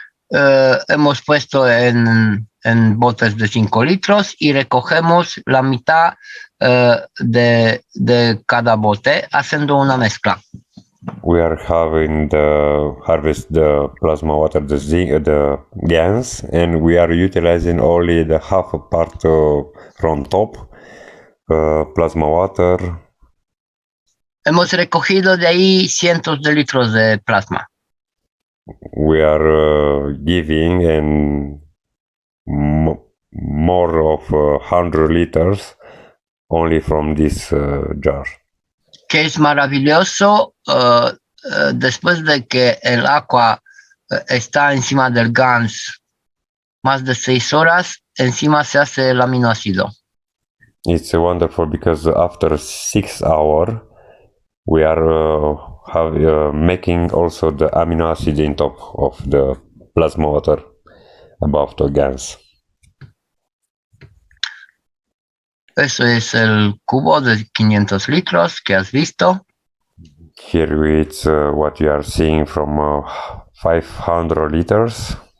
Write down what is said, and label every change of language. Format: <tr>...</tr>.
<es>Hemos puesto en botes de 5 litros y recogemos la mitad de cada bote haciendo una mezcla.</es> <en>We are having harvest the plasma water, the zinc, the gas, and we are utilizing only the half part from top, plasma water.</en> <es>Hemos recogido de ahí cientos de litros de plasma.</es> <en>We are giving and more of 100 liters only from this jar.</en> <es>Que es maravilloso después de que el agua está encima del GANS más de 6 horas, encima se hace el aminoácido.</es> <en>It's wonderful because after 6 hours we are making also the amino acid in top of the plasma water above the gas.</en> <es>Eso es el cubo de 500 litros que has visto.</es> <en>Here it's what you are seeing from 500 liters.</en>